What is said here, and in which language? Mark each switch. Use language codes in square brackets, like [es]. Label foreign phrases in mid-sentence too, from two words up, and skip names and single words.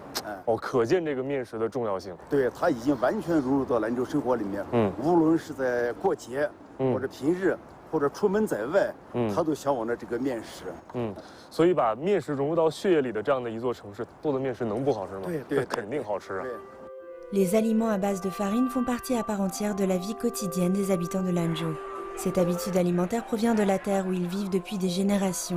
[zh] 哦，可见这个面食的重要性。对，它已经完全融入到兰州生活里面。无论是在过节，或者平日，或者出门在外，他都向往着这个面食。所以把面食融入到血液里的这样的一座城市，做的面食能不好吃吗？对，肯定好吃啊。 [fr] Les aliments à base de farine font partie à part entière de la vie quotidienne des habitants de Lanzhou. Cette habitude alimentaire provient de la terre où ils vivent depuis des générations.